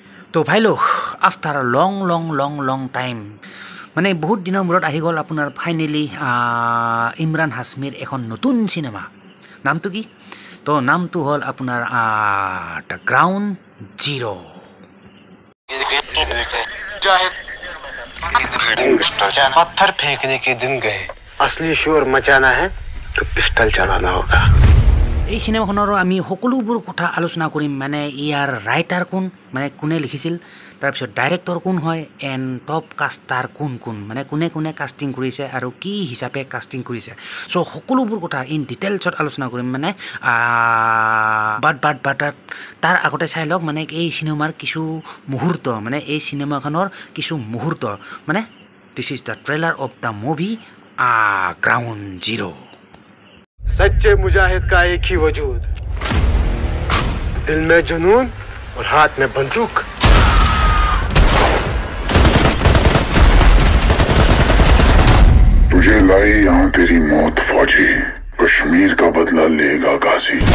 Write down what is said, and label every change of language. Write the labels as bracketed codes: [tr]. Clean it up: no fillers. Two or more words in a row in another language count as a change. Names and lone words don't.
[as] তো ভাই লোক [en] after long time [as] মানে বহুত দিনৰ মূৰত আহি গ'ল আপোনাৰ ফাইনেলি ইমৰান হাছমিৰ এখন নতুন চিনেমা নামটো কি তো নামটো হ'ল আপোনাৰ দ্য গ্ৰাউণ্ড জিৰ' [hi] पत्थर फेंकने के दिन गए असली शोर मचाना है तो पिस्टल चलाना होगा [as] এই চিনেমাখনৰ আমি সকলোবোৰ কথা আলোচনা কৰিম মানে ইয়াৰ ৰাইটাৰ কোন মানে কোনে লিখিছিল তাৰপিছত ডাইৰেক্টৰ কোন হয় [en] and top caster [as] কোন কোন মানে কোনে কোনে কাষ্টিং কৰিছে আৰু কি হিচাপে কাষ্টিং কৰিছে চ' সকলোবোৰ কথা [en] in detailsত [as] আলোচনা কৰিম মানে বাট তাৰ আগতে চাই লওক মানে এই চিনেমাৰ কিছু মুহূৰ্ত মানে এই চিনেমাখনৰ কিছু মুহূৰ্ত মানে [en] this is the trailer of the [as] মুভি গ্ৰাউণ্ড জিৰ' [hi] सच्चे मुजाहिद का एक ही वजूद दिल में जुनून और हाथ में बंदूक तुझे लाई यहाँ तेरी मौत फौजी कश्मीर का बदला लेगा गाजी